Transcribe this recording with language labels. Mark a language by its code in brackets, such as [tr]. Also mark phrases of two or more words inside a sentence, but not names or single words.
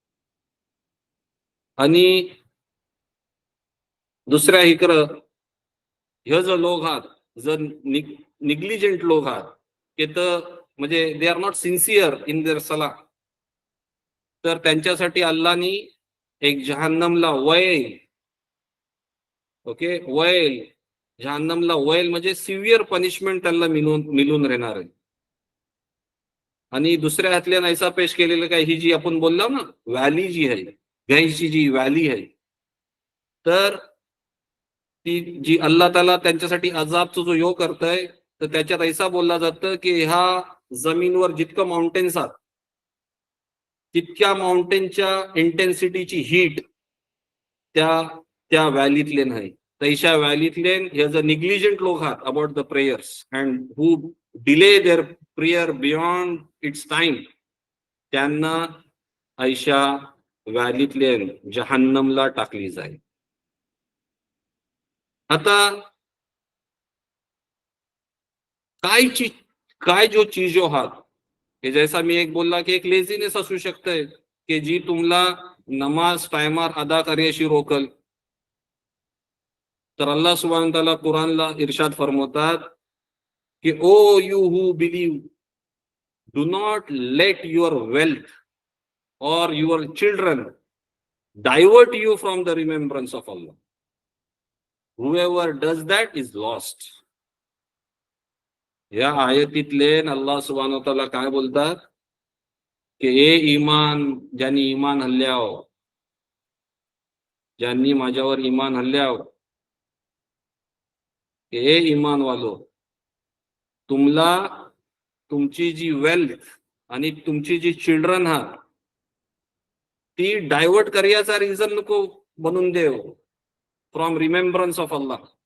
[mr] आणि दुसऱ्या इकडं हे जो लोक आहात जर निग्लिजंट लोक आहात की तर म्हणजे [en] they are not sincere in their salah, [mr] तर त्यांच्यासाठी अल्लाहनी एक जहन्नमला वैल, ओके, वैल, जहन्नमला वैल म्हणजे [en] severe punishment [mr] त्यांना मिळून राहणार आहे. आणि दुसऱ्या हातल्या नाहीसा पेश केलेलं काय ही जी आपण बोललो ना व्हॅली जी आहे, गैसची जी व्हॅली आहे, तर ती जी अल्लाह ताला त्यांच्यासाठी अजाबचा जो योग करतय तर त्याच्यात ऐसा बोलला जातं की ह्या जमीनवर जितकं माउंटेन्स आहात तितक्या माउंटेनच्या इंटेन्सिटीची हीट त्या व्हॅलीतले नाही. तैशा व्हॅलीतले हे जर निग्लिजंट लोक आहात [en] about the prayers and who delay their prayer beyond its time, [mr] त्यांना ऐशा व्हॅलीतले जहन्नमला टाकली जाईल. आता काय जो चीजो आहात की जैसा मी एक बोलला की एक लेझीनेस असू शकते की जी तुम्हाला नमाज टायमार अदा करण्याशी रोकल. [en] तर [ar] الله سبحانه وتعالى [mr] कुरानला इर्शाद फरमवतात की [en] O you who believe, do not let your wealth or your children divert you from the remembrance of Allah. whoever does that is lost. [mr] या आयतीतले [ar] الله سبحانه وتعالى [mr] काय बोलतात की ए इमान, ज्यांनी इमान हल्ल्याव, ज्यांनी माझ्यावर इमान हल्ल्याव, [hi] ए इमान वालो, [mr] तुम्हाला तुमची जी वेल्थ आणि तुमची जी चिल्ड्रन आहात ती डायवर्ट करण्याचा रिझन नको बनून देव [en] from remembrance of Allah.